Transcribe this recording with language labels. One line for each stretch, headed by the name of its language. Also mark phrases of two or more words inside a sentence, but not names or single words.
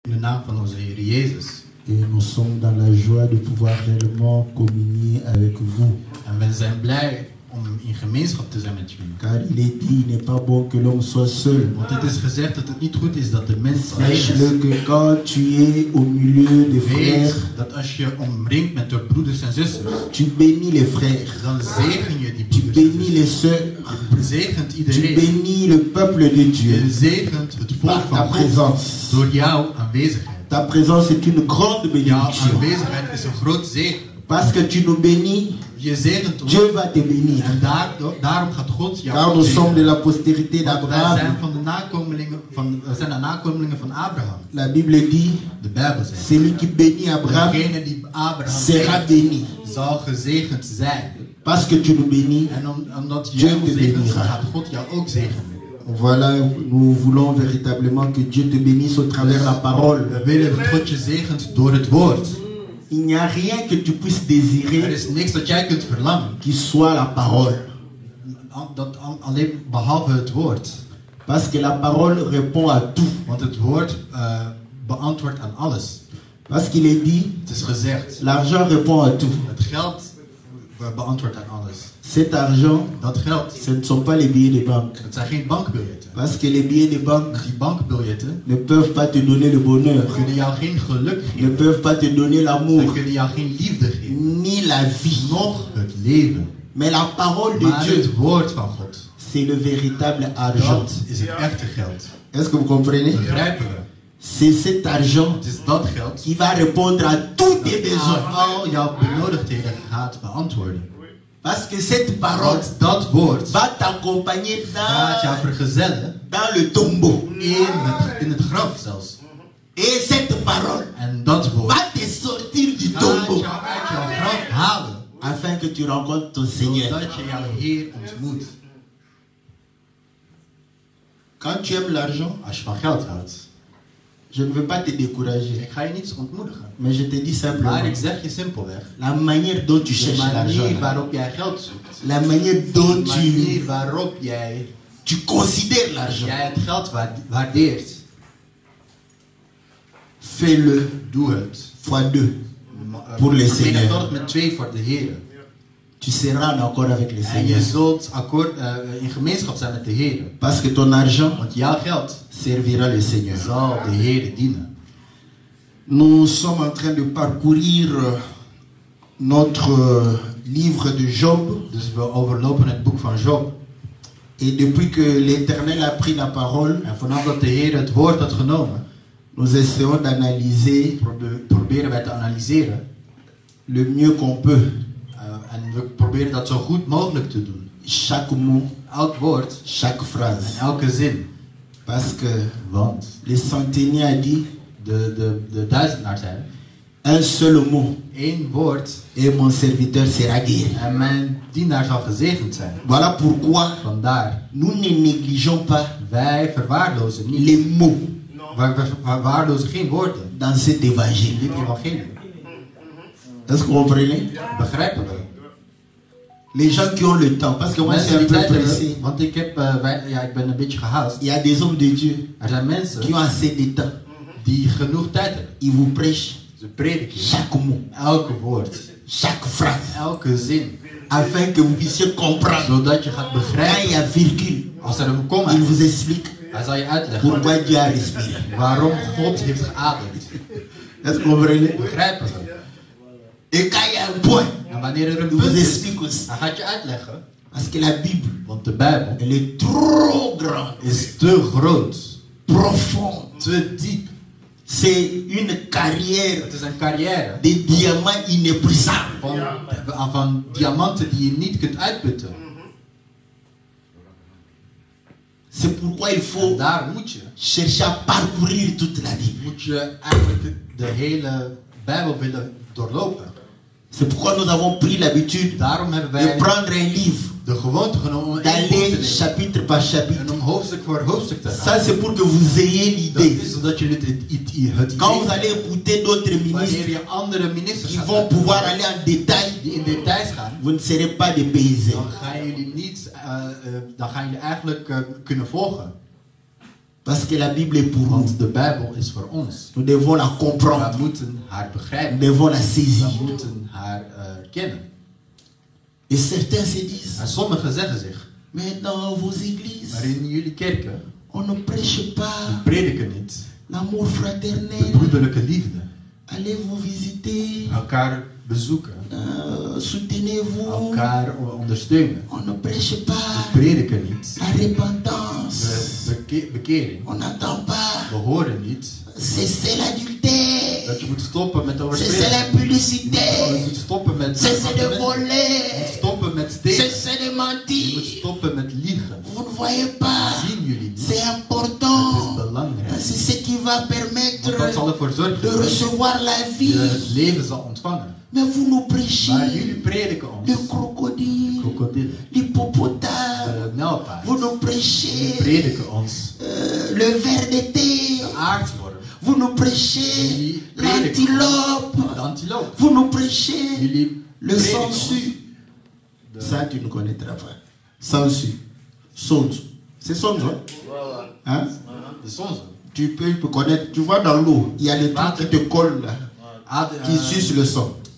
Dutch: In de naam van onze Heer Jezus.
French: Et nous sommes dans la joie de pouvoir réellement communier avec vous.
Dutch: En we zijn blij om in gemeenschap te zijn met jullie.
French: Car il est dit, il n'est pas bon que l'homme soit seul.
Dutch: Want het is gezegd dat het niet goed is dat de mens alleen
French: Sache-le
Dutch: is.
French: que quand tu es au milieu des frères,
Dutch: Weet dat als je omringt met de broeders en zusters,
French: tu bénis les frères,
Dutch: dan zegen je die
French: tu
Dutch: broeders en
French: bénis les
Dutch: zusters.
French: sœurs,
Dutch: Je zegent
French: tu
Dutch: iedereen.
French: bénis le peuple de Dieu
Dutch: Je zegent het volk
French: par ta
Dutch: van God
French: présence.
Dutch: door jouw aanwezigheid.
French: Ta présence est une grande
Dutch: Jouw
French: bénédiction.
Dutch: aanwezigheid is een groot zegen.
French: Parce que tu nous bénis,
Dutch: Je zegent ons.
French: Dieu va te bénir.
Dutch: En daarom gaat God jou
French: Car nous sommes de
Dutch: zegenen.
French: la postérité
Dutch: Want wij
French: d'Abraham.
Dutch: zijn van de nakomelingen van, we zijn de nakomelingen van Abraham.
French: La Bible dit,
Dutch: De Bijbel zegt.
French: celui qui bénit Abraham
Dutch: Degene die Abraham
French: sera
Dutch: zegent,
French: béni.
Dutch: zal gezegend zijn.
French: Parce que tu nous bénis,
Dutch: En omdat
French: Dieu
Dutch: jij
French: te
Dutch: ons zegent,
French: bénira.
Dutch: gaat God jou ook zegenen.
French: voilà, nous voulons véritablement que Dieu te bénisse au travers de la parole.
Dutch: We willen dat God je zegent door het woord.
French: Il n'y a rien que tu puisses
Dutch: Er
French: désirer
Dutch: is niks dat jij kunt verlangen.
French: qui soit la parole.
Dutch: Alleen behalve het woord.
French: Parce que la parole répond à tout.
Dutch: Want het woord beantwoordt aan alles.
French: Parce qu'il est dit,
Dutch: Het is gezegd.
French: l'argent répond à tout.
Dutch: Het geld beantwoordt aan alles.
French: Cet argent,
Dutch: Dat geld,
French: ce ne sont pas les billets de banque.
Dutch: het zijn geen bankbiljetten.
French: Parce que les billets de banque
Dutch: Die bankbiljetten
French: ne peuvent pas te donner le bonheur,
Dutch: kunnen jou geen geluk
French: ne
Dutch: geven.
French: peuvent pas te donner
Dutch: Ze
French: l'amour,
Dutch: kunnen jou geen liefde geven.
French: ni la vie.
Dutch: Nog het leven.
French: Mais la parole de
Dutch: Maar
French: Dieu,
Dutch: het woord van God,
French: c'est le véritable argent.
Dutch: dat is het echte geld.
French: Est-ce que vous comprenez?
Dutch: Begrijpen we?
French: C'est cet argent
Dutch: Het is dat geld
French: qui va répondre à tous tes
Dutch: dat
French: besoins.
Dutch: al jouw benodigdheden gaat beantwoorden.
French: Parce que cette parole
Dutch: Want dat woord
French: va t'accompagner
Dutch: gaat jou vergezellen
French: dans le tombeau.
Dutch: in het graf zelfs.
French: Et cette parole
Dutch: En dat woord
French: va te sortir du
Dutch: gaat
French: tombeau
Dutch: jou uit jouw graf halen,
French: afin que tu rencontres ton Seigneur.
Dutch: zodat je jouw Heer ontmoet.
French: Quand tu aimes l'argent,
Dutch: Als je van geld houdt,
French: je ne veux pas te décourager,
Dutch: ik ga je niet ontmoedigen.
French: mais je te dis simplement
Dutch: Maar ik zeg je simpelweg,
French: la manière dont tu
Dutch: de
French: cherches
Dutch: manier
French: l'argent,
Dutch: waarop jij geld zoekt,
French: la manière
Dutch: de
French: dont
Dutch: manier waarop
French: tu considères l'argent,
Dutch: jij het geld waardeert,
French: fais-le
Dutch: doe het.
French: fois deux pour le Seigneur.
Dutch: Vermenigvuldig met 2 voor de Heer.
French: Tu seras en accord avec le
Dutch: En
French: Seigneur.
Dutch: je zult in gemeenschap zijn met de Heer.
French: Parce que ton argent
Dutch: Want jouw geld
French: servira le Seigneur.
Dutch: zal de Heer dienen.
French: Nous sommes en train de parcourir notre livre de Job.
Dutch: Dus we overlopen het boek van Job.
French: Et depuis que l'Éternel a pris la parole,
Dutch: En vanaf dat de Heer het woord had genomen,
French: nous essayons d'analyser
Dutch: proberen wij te analyseren.
French: le mieux qu'on peut
Dutch: En we proberen dat zo goed mogelijk te doen.
French: chaque mot,
Dutch: Elk woord
French: chaque phrase.
Dutch: en elke zin.
French: Parce que
Dutch: Want
French: le centenier a dit
Dutch: de duizendaar zei,
French: un seul mot
Dutch: 1 woord
French: et mon serviteur sera guéri.
Dutch: en mijn dienaar zal gezegend zijn.
French: Voilà pourquoi
Dutch: Vandaar,
French: nous ne négligeons pas
Dutch: wij verwaarlozen niet.
French: les mots
Dutch: We verwaarlozen geen woorden
French: dans cet
Dutch: in
French: évangile.
Dutch: dit evangelie.
French: Est-ce que vous comprenez?
Dutch: Begrijpen we?
French: Les gens qui ont le temps, parce que moi c'est
Dutch: Mensen
French: un
Dutch: die
French: peu
Dutch: tijd
French: pressé.
Dutch: hebben, want ik ben een beetje gehaast.
French: Il y a des hommes de Dieu
Dutch: Er zijn mensen
French: qui ont assez de temps.
Dutch: die genoeg tijd hebben.
French: Ils vous prêchent
Dutch: Ze prediken
French: chaque mot,
Dutch: elke woord,
French: chaque phrase,
Dutch: elke zin,
French: afin que vous puissiez comprendre.
Dutch: zodat je gaat
French: Quand il y
Dutch: begrijpen.
French: a virgule,
Dutch: Als er een komma
French: il
Dutch: is,
French: vous explique
Dutch: hij zal je uitleggen
French: pourquoi Dieu a respiré.
Dutch: waarom God heeft geademd.
French: Est-ce que vous comprenez?
Dutch: Begrijpen we?
French: Et quand il y a un point,
Dutch: En wanneer er een
French: il vous
Dutch: punt is,
French: explique aussi.
Dutch: hij gaat je uitleggen.
French: Parce que la Bible,
Dutch: Want de Bijbel
French: elle est trop grande,
Dutch: is te groot,
French: profonde.
Dutch: te diep.
French: C'est une carrière
Dutch: Het is een carrière
French: de diamants inépuisables.
Dutch: van diamanten die je niet kunt uitputten.
French: C'est pourquoi il
Dutch: En
French: faut
Dutch: daar moet je
French: chercher à parcourir toute la Bible.
Dutch: moet je eigenlijk de hele Bijbel willen doorlopen.
French: C'est pourquoi nous avons pris l'habitude
Dutch: Daarom hebben
French: de
Dutch: wij
French: prendre un livre,
Dutch: de gewoonte genomen om één boek te
French: d'aller
Dutch: nemen
French: chapitre par chapitre.
Dutch: en om hoofdstuk voor hoofdstuk te
French: Ça,
Dutch: gaan.
French: c'est pour que vous ayez
Dutch: Dat
French: l'idée.
Dutch: is zodat jullie het
French: Quand vous
Dutch: idee,
French: allez écouter d'autres
Dutch: wanneer
French: ministres
Dutch: je andere ministers
French: qui
Dutch: gaat
French: vont pouvoir
Dutch: uitnodigen,
French: aller en détail,
Dutch: die in details gaan,
French: vous ne serez pas dépaysés.
Dutch: dan gaan jullie niet, dan gaan jullie eigenlijk kunnen volgen.
French: Parce que la Bible est pour nous.
Dutch: Want de Bijbel is voor ons.
French: Nous devons la comprendre.
Dutch: We moeten haar
French: Nous
Dutch: begrijpen.
French: devons la saisir.
Dutch: We moeten haar kennen.
French: Et certains se disent,
Dutch: En sommigen zeggen zich,
French: mais dans vos églises,
Dutch: maar in jullie kerken,
French: on ne prêche pas
Dutch: die prediken niet
French: l'amour
Dutch: de
French: fraternel.
Dutch: broederlijke liefde.
French: Allez vous visiter,
Dutch: Elkaar bezoeken,
French: soutenez-vous.
Dutch: elkaar ondersteunen.
French: On ne prêche pas
Dutch: We prediken niet
French: la repentance.
Dutch: de bekering.
French: On n'entend pas
Dutch: We horen niet
French: cesser l'adultère,
Dutch: dat je moet stoppen met
French: cesser
Dutch: overspelen. Je
French: l'impudicité,
Dutch: moet stoppen met
French: cesser de
Dutch: Je moet
French: voler,
Dutch: stoppen met stelen.
French: cesser de
Dutch: Je moet
French: mentir.
Dutch: stoppen met liegen.
French: Vous ne voyez pas,
Dutch: Zien jullie niet?
French: c'est
Dutch: Het is
French: important.
Dutch: belangrijk.
French: C'est ce qui va permettre
Dutch: Want dat zal ervoor
French: de
Dutch: zorgen dat
French: recevoir la
Dutch: je
French: vie.
Dutch: het leven zal ontvangen.
French: Mais vous nous
Dutch: Maar
French: prêchez
Dutch: jullie prediken ons.
French: le crocodile,
Dutch: Krokodillen,
French: l'hippopotame.
Dutch: de nijlpaard.
French: Vous nous
Dutch: Jullie
French: prêchez
Dutch: prediken ons
French: le ver de
Dutch: de
French: terre.
Dutch: aardworm.
French: Vous nous prêchez
Dutch: Jullie prediken
French: l'antilope.
Dutch: ons de antiloop.
French: Vous nous prêchez
Dutch: Jullie
French: le
Dutch: prediken ons
French: sangsue.
Dutch: de
French: Ça, tu ne connaîtras pas. Sangsue. Songe. C'est songe, hein?
Dutch: de zonzon.
French: Tu peux connaître. Tu vois dans l'eau, il y a des trucs qui te collent là, qui sucent le sang.